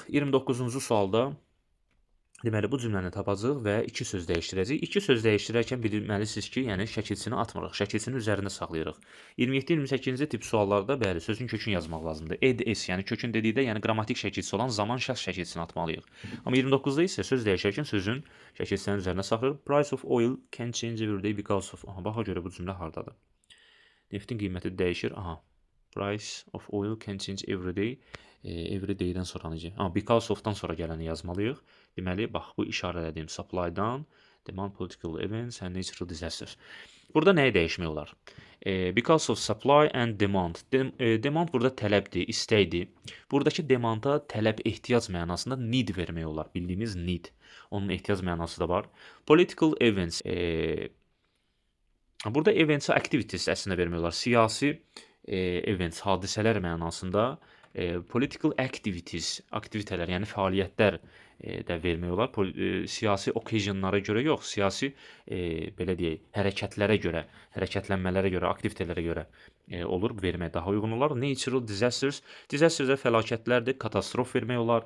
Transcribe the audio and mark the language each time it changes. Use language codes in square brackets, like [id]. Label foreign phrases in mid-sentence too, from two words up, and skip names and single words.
[az] 29-cu sualda deməli bu cümləni tapacağıq və 2 söz dəyişdirəcəyik. 2 söz dəyişdirərkən bilməlisiniz ki, yəni şəkilçini atmırıq. Şəkilçini üzərində saxlayırıq. 27-28-ci tip suallarda bəli sözün kökünü yazmaq lazımdır. Ed, es, yəni kökün dedikdə, yəni qrammatik şəkilçisi olan zaman şəxs şəkilçisini atmalıyıq. Amma 29-da isə söz dəyişərkən sözün şəkilçisinin üzərində saxlayırıq. [en] Price of oil can change every day because of. [az] Baxa görə bu cümlə hardadır? Neftin qiyməti dəyişir. [en] Price of oil can change every day. Every day- [az] dən sonra necə? [en] Because of- [az] dan sonra gələni yazmalıyıq. Deməli, bax, bu işarələdiyim supply-dan, [en] demand, political events and natural disasters. [az] Burada nəyi dəyişmək olar? [en] Because of supply and demand. [az] Demand burada tələbdir, istəkdir. Buradakı demanda tələb, ehtiyac mənasında need vermək olar. Bildiyimiz need. Onun ehtiyac mənası da var. [en] Political events. [az] Burada [en] events activities [az] əslində vermək olar. Siyasi events, hadisələr mənasında [en] political activities, [az] aktivitələr, yəni fəaliyyətlər də vermək olar. Siyasi occasionlara görə yox, siyasi belə deyək, hərəkətlərə görə, hərəkətlənmələrə görə, aktivitələrə görə olur, vermək daha uyğun olar. [en] Natural disasters, [az] disasters də fəlakətlərdir, katastrof vermək olar.